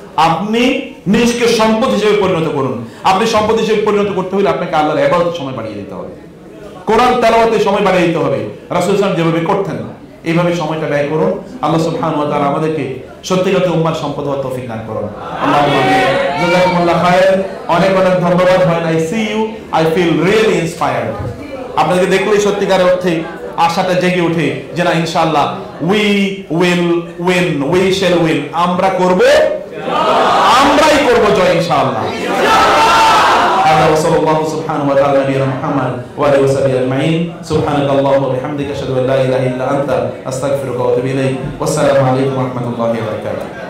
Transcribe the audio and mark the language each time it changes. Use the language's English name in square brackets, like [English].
[Bangla] আপনি নিজকে সম্পদ হিসেবে পরিণত করুন। আপনি সম্পদ হিসেবে পরিণত করতে হলে আপনাকে আল্লাহর ইবাদতের সময় বাড়িয়ে দিতে হবে, কোরআন তেলাওয়াতের সময় বাড়িয়ে দিতে হবে। রাসূল সাল্লাল্লাহু আলাইহি ওয়াসাল্লাম যেভাবে করতেন এইভাবে সময়টা ব্যয় করুন। আল্লাহ সুবহানাহু ওয়া তাআলা আমাদেরকে সত্যিকারের উম্মার সম্পদ হওয়ার তৌফিক দান করুন। আল্লাহুম্মা আমিন। জাযাকুমুল্লাহ খায়র। অনেক অনেক ধন্যবাদ। [English] When I see you, I feel really inspired. [Bangla] আপনাদেরকে দেখলেই সত্যিকারের অর্থে আশাটা জেগে ওঠে যে না, ইনশাআল্লাহ [English] we will win, we shall win। [Bangla] আমরা করব, আমরাই করব জয় ইনশাআল্লাহ। [Arabic] هذا وصلى الله سبحانه وتعالى نبينا محمد وعلى اله وصحبه اجمعين. سبحانك اللهم وبحمدك اشهد ان لا اله الا انت استغفرك واتوب اليك. والسلام عليكم ورحمه الله وبركاته.